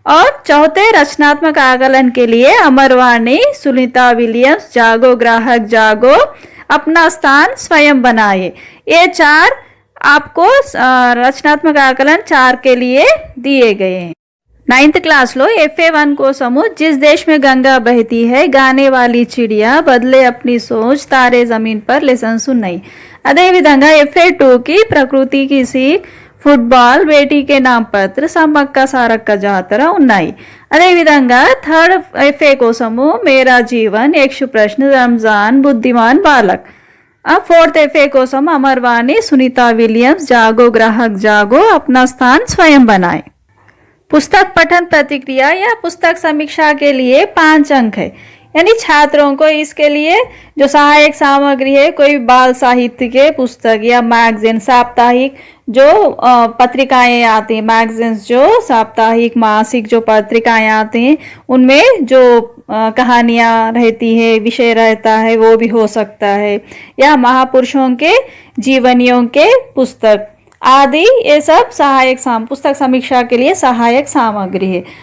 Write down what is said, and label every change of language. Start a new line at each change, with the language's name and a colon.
Hindi: और चौथे रचनात्मक आकलन के लिए अमरवाणी, सुनीता विलियम्स, जागो ग्राहक जागो, अपना स्थान स्वयं बनाए। ये 4 आपको रचनात्मक आकलन 4 के लिए दिए गए हैं।
Telugu: 9th క్లాస్లో FA1 కోసము जिस देश में गंगा बहती है, गाने वाली चिड़िया, बदले अपनी सोच, तारे जमीन पर లెసన్స్ ఉన్నాయి। అదేవిధంగా FA2కి ప్రకృతి की सीख, ఫుట్బాల్, బేటీ కే నామ్ పత్ర, సమ్మక్క సారక్క జాతర ఉన్నాయి। అదేవిధంగా 3rd FA కోసము మేరా జీవన్, యక్ష ప్రశ్న, రంజాన్, బుద్ధిమాన్ బాలక్। 4th FA కోసం अमरवाणी, सुनीता विलियम्स, जागो ग्राहक जागो, अपना स्थान स्वयं बनाए।
Hindi: पुस्तक पठन प्रतिक्रिया या पुस्तक समीक्षा के लिए 5 अंक है। यानी छात्रों को इसके लिए जो सहायक सामग्री है, कोई बाल साहित्य के पुस्तक या मैगजीन, साप्ताहिक जो पत्रिकाएं आती हैं, मैगजीन्स जो साप्ताहिक मासिक जो पत्रिकाएं आती हैं, उनमें जो कहानियाँ रहती है, विषय रहता है, वो भी हो सकता है, या महापुरुषों के जीवनियों के पुस्तक आदि, ये सब सहायक पुस्तक समीक्षा के लिए सहायक सामग्री है।